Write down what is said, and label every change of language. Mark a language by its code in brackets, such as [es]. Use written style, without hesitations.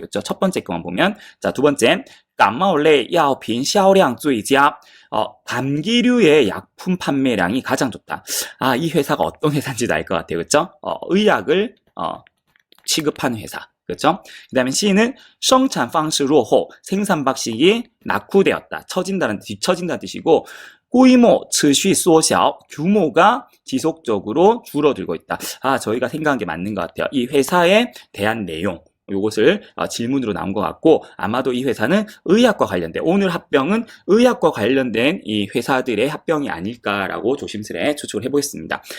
[ko] 그렇죠? 첫 번째 거만 보면. 자, 두 번째. [zh] 感冒类药品销量最佳. [ko] 감기류의 약품 판매량이 가장 좋다. 이 회사가 어떤 회사인지도 알 것 같아요. 그렇죠? 의약을 취급하는 회사. 그렇죠? 그 다음에 C는 [zh] 生产方式落后. [ko] 생산 방식이 낙후되었다. 뒤처진다는 뜻이고, [zh] 规模持续缩小. [ko] 규모가 지속적으로 줄어들고 있다. 저희가 생각한 게 맞는 것 같아요. 이 회사에 대한 내용. 요것을 질문으로 나온 것 같고, 아마도 이 회사는 의학과 관련된, 오늘 합병은 의학과 관련된 이 회사들의 합병이 아닐까라고 조심스레 추측을 해보겠습니다.